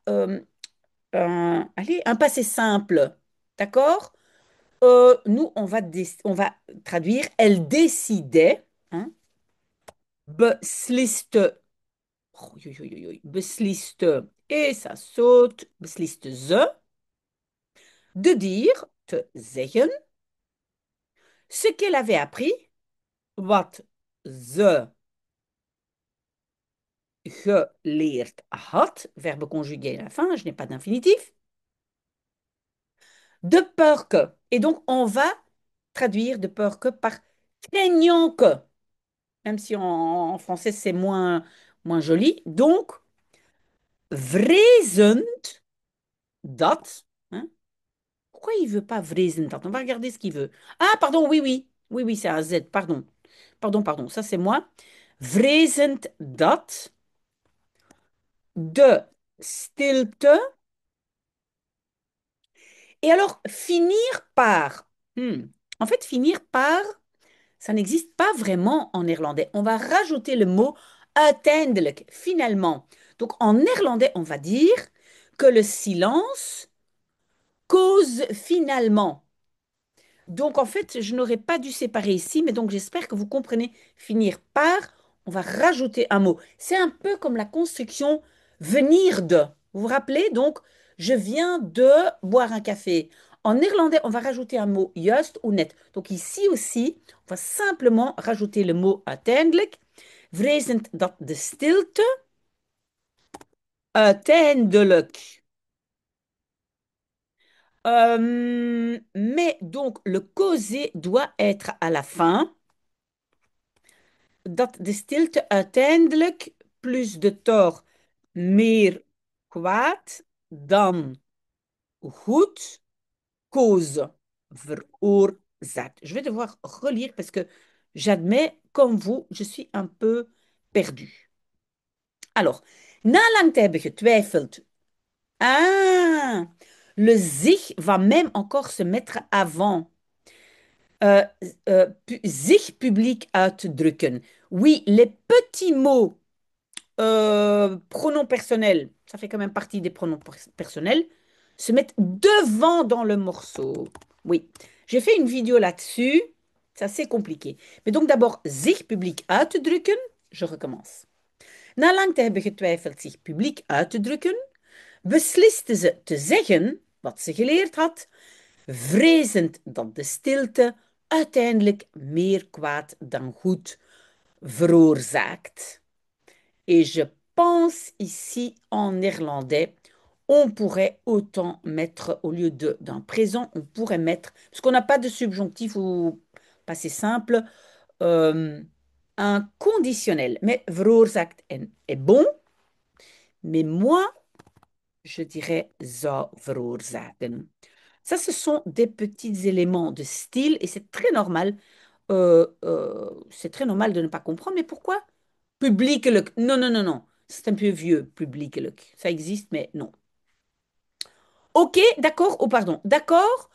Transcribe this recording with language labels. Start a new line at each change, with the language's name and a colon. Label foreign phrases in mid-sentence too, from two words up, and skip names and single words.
French: Allez, un passé simple. D'accord? Nous, on va traduire. Elle décidait, hein, besliste, oh, besliste, et ça saute,
Dutch: besliste ze,
French: de dire,
Dutch: te zeggen,
French: ce qu'elle avait appris,
Dutch: wat ze geleerd had,
French: verbe conjugué à la fin, je n'ai pas d'infinitif, de peur que. Et donc, on va traduire de peur que par craignant que, même si en français c'est moins joli.
Dutch: Donc, vrezend dat. Hein.
French: Pourquoi il veut pas
Dutch: vrezend dat?
French: On va regarder ce qu'il veut. Ah, pardon, oui, oui. Oui, oui, c'est un Z, pardon. Pardon, ça c'est moi.
Dutch: Vrezend dat de stilte.
French: Et alors, finir par. En fait, finir par, ça n'existe pas vraiment en néerlandais. On va rajouter le mot uiteindelijk, finalement. Donc, en néerlandais, on va dire que le silence cause finalement. Donc, en fait, je n'aurais pas dû séparer ici, mais donc j'espère que vous comprenez finir par, on va rajouter un mot. C'est un peu comme la construction venir de. Vous vous rappelez? Donc, je viens de boire un café. En néerlandais, on va rajouter un mot juist ou net. Donc, ici aussi, on va simplement rajouter le mot uiteindelijk.
Dutch: Vrezend dat de stilte uiteindelijk.
French: Mais donc, le causé doit être à la fin.
Dutch: Dat de stilte uiteindelijk plus de tor meer kwaad dan goed cause veroorzaakt.
French: Je vais devoir relire parce que j'admets, comme vous, je suis un peu perdue. Alors,
Dutch: na lang te hebben getwijfeld.
French: Ah, le zich va même encore se mettre avant.
Dutch: Euh, zich public uitdrukken.
French: Oui, les petits mots pronoms personnels, ça fait quand même partie des pronoms personnels, se mettent devant dans le morceau. Oui, j'ai fait une vidéo là-dessus. C'est assez compliqué. Mais donc d'abord,
Dutch: zich publiek uitdrukken.
French: Je recommence.
Dutch: Na lang te hebben getwijfeld zich publiek uit te drukken, besliste ze te zeggen wat ze geleerd had, vrezend dat de stilte uiteindelijk meer kwaad dan goed veroorzaakt.
French: Et je pense ici en néerlandais, on pourrait autant mettre, au lieu de d'un présent, on pourrait mettre, parce qu'on n'a pas de subjonctif ou passé simple, euh, un conditionnel. Mais veroorzaakt est bon, mais moi, je dirais
Dutch: zou veroorzaken.
French: Ça, ce sont des petits éléments de style et c'est très normal de ne pas comprendre. Mais pourquoi? Publiekelijk. Non, non, non, non. C'est un peu vieux, publiekelijk. Ça existe, mais non. Ok, d'accord. Oh, pardon. D'accord.